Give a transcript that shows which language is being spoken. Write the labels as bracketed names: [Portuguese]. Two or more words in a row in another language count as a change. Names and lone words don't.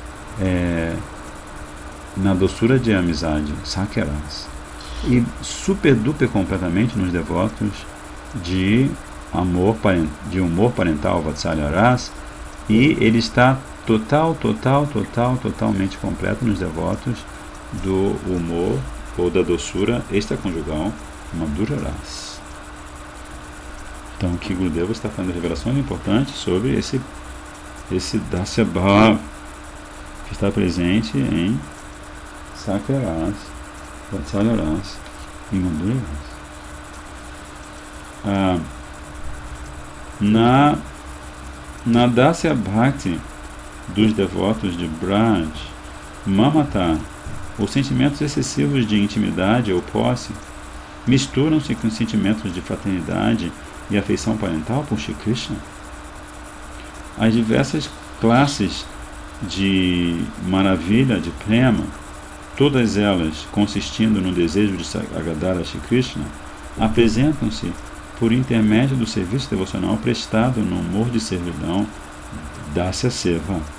[Portuguese] na doçura de amizade, [Sanskrit] सख्य रस, [Portuguese] e [English] super duper [Portuguese] completamente nos devotos de humor parental, [Sanskrit] वात्सल्य रस, [Portuguese] e ele está totalmente completo nos devotos do humor ou da doçura extraconjugal, [Sanskrit] मधुर रस. [Portuguese] Então, aqui Gurudeva está fazendo revelações importantes sobre esse [Sanskrit] दास्य भाव [Portuguese] que está presente em [Sanskrit] सख्य रस, वात्सल्य रस [Portuguese] e [Sanskrit] मधुर रस. [Portuguese] Na [Sanskrit] दास्य भक्ति [Portuguese] dos devotos de Braj, Mamata, os sentimentos excessivos de intimidade ou posse, misturam-se com sentimentos de fraternidade e afeição parental por Shri Krishna. As diversas classes de maravilha, de prema, todas elas consistindo no desejo de agradar a Shri Krishna, apresentam-se por intermédio do serviço devocional prestado no humor de servidão, [Sanskrit] दास्य सेवा.